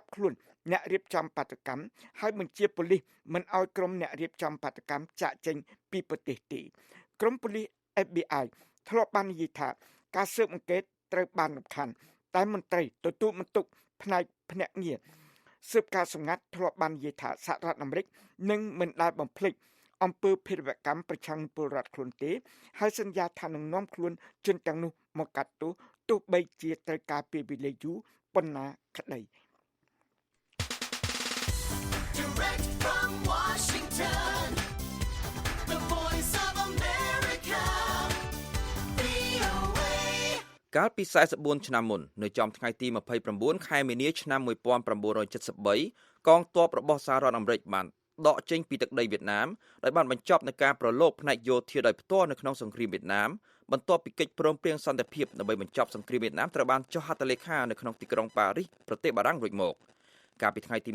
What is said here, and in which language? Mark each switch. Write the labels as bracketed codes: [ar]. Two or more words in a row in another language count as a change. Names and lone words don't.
[km] ខ្លួនអ្នករៀបចំបាតុកម្មហើយបញ្ជាប៉ូលីសមិនឲ្យក្រុមអ្នករៀបចំបាតុកម្មចាកចេញពីប្រទេសទេក្រុមប៉ូលីស FBI ធ្លាប់បាននិយាយថាការស៊ើបអង្កេតត្រូវបានរំខានតែមន្ត្រីទទួលបន្ទុកផ្នែកភ្នាក់ងារស៊ើបការសម្ងាត់ធ្លាប់បាននិយាយថាសហរដ្ឋអាមេរិកនឹងមិនដែលបំភ្លេចអំពើភេរវកម្មប្រឆាំងពលរដ្ឋខ្លួនទេហើយសន្យាថានឹងនាំខ្លួនជនទាំងនោះមកកាត់ទោសទោះបីជាត្រូវការពេលវេលាយូរប៉ុណ្ណាក្តី [en] Direct from Washington, the voice of America, VOA. [km] កាលពី44ឆ្នាំមុននៅចំថ្ងៃទី29ខែមីនាឆ្នាំ1973កងទ័ពរបស់សហរដ្ឋអាមេរិកបានដកចេញពីទឹកដីវៀតណាមដោយបានបញ្ចប់នឹងការប្រឡូកផ្នែកយោធាដោយផ្ទាល់នៅក្នុងសង្គ្រាមវៀតណាមបន្ទាប់ពីកិច្ចព្រមព្រៀងសន្តិភាពដើម្បីបញ្ចប់សង្គ្រាមវៀតណាមត្រូវបានចុះហត្ថលេខានៅក្នុងទីក្រុងប៉ារីសប្រទេសបារាំងរួចមកកាលពីថ្ងៃទី